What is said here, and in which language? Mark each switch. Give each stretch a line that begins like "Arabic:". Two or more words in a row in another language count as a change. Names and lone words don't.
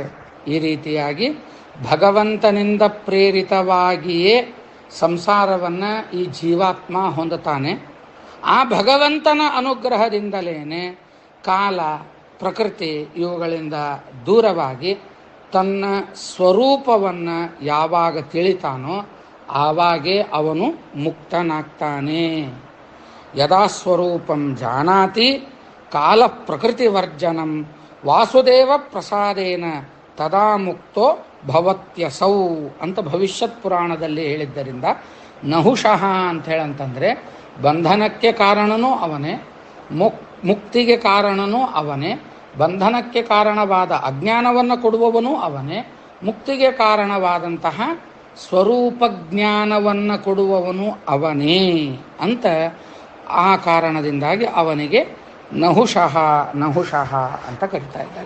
Kannada: ಈ ರೀತಿಯಾಗಿ ಭಗವಂತನಿಂದ ಪ್ರೇರಿತವಾಗಿಯೇ ಸಂಸಾರವನ್ನು ಈ ಜೀವಾತ್ಮ ಹೊಂದುತ್ತಾನೆ. ಆ ಭಗವಂತನ ಅನುಗ್ರಹದಿಂದಲೇ ಕಾಲ ಪ್ರಕೃತಿ ಇವುಗಳಿಂದ ದೂರವಾಗಿ ತನ್ನ ಸ್ವರೂಪವನ್ನು ಯಾವಾಗ ತಿಳಿತಾನೋ ಆವಾಗೇ ಅವನು ಮುಕ್ತನಾಗ್ತಾನೆ.
Sanskrit: ಯದಾ ಸ್ವರೂಪಂ ಜಾನಾತಿ ಕಾಲ ಪ್ರಕೃತಿವರ್ಜನಂ ವಾಸುದೇವ ಪ್ರಸಾದೇನ ತದಾ ಮುಕ್ತೋ ಭವತ್ಯಸೌ
Kannada: ಅಂತ ಭವಿಷ್ಯತ್ ಪುರಾಣದಲ್ಲಿ ಹೇಳಿದ್ದರಿಂದ ನಹುಷಃ ಅಂತ ಹೇಳಂತಂದರೆ ಬಂಧನಕ್ಕೆ ಕಾರಣನೂ ಅವನೇ, ಮುಕ್ತಿಗೆ ಕಾರಣನೂ ಅವನೇ, ಬಂಧನಕ್ಕೆ ಕಾರಣವಾದ ಅಜ್ಞಾನವನ್ನು ಕೊಡುವವನೂ ಅವನೇ, ಮುಕ್ತಿಗೆ ಕಾರಣವಾದಂತಹ ಸ್ವರೂಪ ಜ್ಞಾನವನ್ನು ಕೊಡುವವನು ಅವನೇ ಅಂತ ಆ ಕಾರಣದಿಂದಾಗಿ ಅವನಿಗೆ ನಹುಷಃ ನಹುಷಃ ಅಂತ ಕರೀತಾ ಇದ್ದಾರೆ.